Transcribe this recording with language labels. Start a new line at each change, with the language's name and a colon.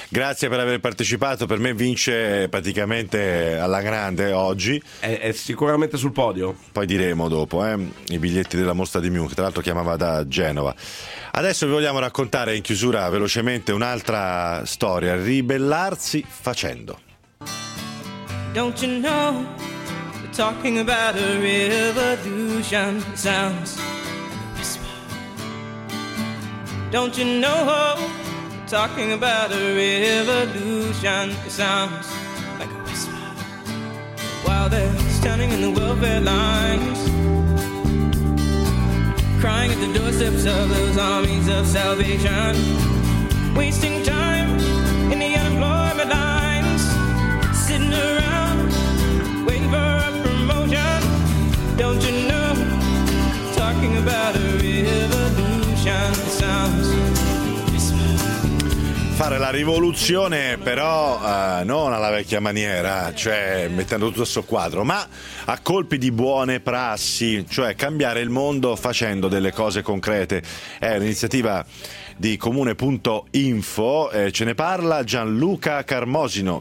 Italian: Grazie per aver partecipato. Per me vince praticamente alla grande oggi. È sicuramente sul podio. Poi diremo dopo i biglietti della mostra di Munch. Tra l'altro chiamava da Genova. Adesso vi vogliamo raccontare in chiusura velocemente un'altra storia. Ribellarsi facendo.
English: Don't you know we're talking about a revolution sounds. Don't you know, talking about a revolution, it sounds like a whisper. While they're standing in the welfare lines, crying at the doorsteps of those armies of salvation, wasting time in the unemployment lines, sitting around waiting for a promotion. Don't you know, talking about a revolution, it sounds.
Italian: Fare la rivoluzione però non alla vecchia maniera, cioè mettendo tutto sul quadro, ma a colpi di buone prassi, cioè cambiare il mondo facendo delle cose concrete. È un'iniziativa di comune.info, ce ne parla Gianluca Carmosino, buongiorno.